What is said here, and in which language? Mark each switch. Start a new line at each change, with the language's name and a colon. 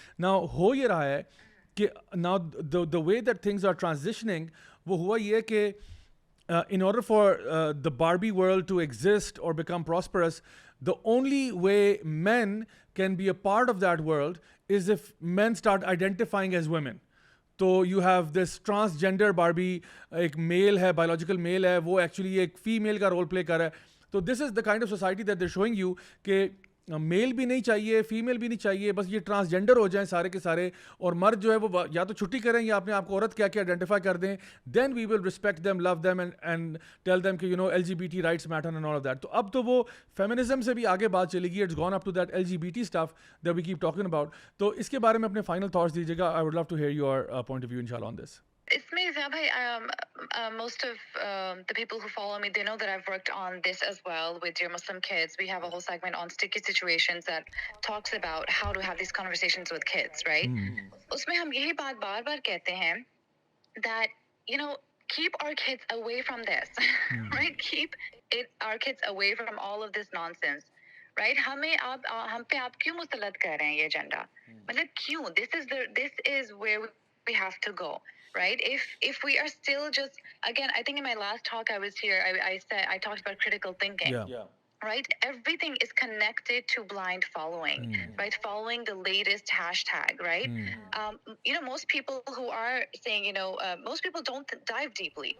English: Now
Hindi: ho ye raha hai
English: कि now the way that things are transitioning,
Hindi: वो हुआ ये कि
English: in order for the Barbie world to exist or become prosperous, the only way men can be a part of that world is if men start identifying as women. So you have this transgender Barbie,
Hindi: एक male है, biological male है, वो actually एक female का role play कर रहा है. So this is the kind of society that they're showing you कि मेल भी नहीं चाहिए, फीमेल भी नहीं चाहिए, बस ये ट्रांसजेंडर हो जाएं सारे के सारे, और मर्द जो है वो या तो छुट्टी करें या अपने आप को औरत क्या क्या आइडेंटिफाई कर दें,
English: Then we will respect them, love them, and tell them कि LGBT rights matter and all of that.
Hindi: तो अब तो वो फेमिनिज्म से भी आगे बात चलेगी.
English: It's gone up to that LGBT stuff that we keep talking about.
Hindi: तो इसके बारे में अपने फाइनल थॉट्स दीजिएगा.
English: I would love to hear your point of view इंशाल्लाह on this. It's me, Zabhai. Most of the people who follow me, they know that I've worked on this as well with your Muslim kids. We have a whole segment on sticky situations that talks about how to have these conversations with kids, right?
Hindi: उसमें हम यही बात बार-बार कहते हैं
English: that, keep our kids away from this, right? Keep our kids away from all of this nonsense, right?
Hindi: हम पे आप क्यों मुसलत कर रहे हैं ये एजेंडा? मतलब क्यों?
English: This is where we have to go. Right? If we are still just, again, I think in my last talk I was here, I talked about critical thinking. Yeah. Right? Everything is connected to blind following, right? Following the latest hashtag, right? Most people who are saying, most people don't dive deeply.